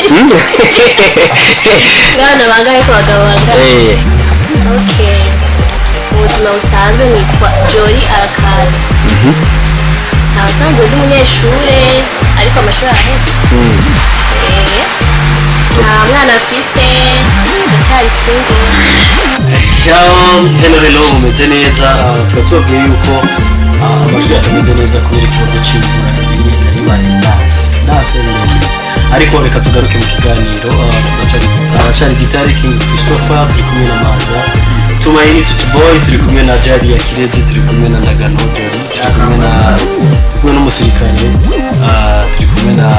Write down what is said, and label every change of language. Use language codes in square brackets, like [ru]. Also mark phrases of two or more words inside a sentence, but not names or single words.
[rn] abana bangahe ku bagabo bangahe okay ubuzima busanzwe nitwa Joy Arakaza abasanzwe ndi umunyeshure ariko amashuri arahetse nta mwana afise ndacyari single Henry Lowe umeze neza tukaba tubabwiye yuko amajwi atameze neza kubera ikibazo cy'imvura nari ndase ariko reka tugaruke mu kiganiro aracari Gitari King Christopher turi kumwe na Maza Tumaini Tutuboy turi kumwe na Jadi ya Kirezi turi kumwe na Ndagano Jori turi kumwe n'umusirikare turi kumwe na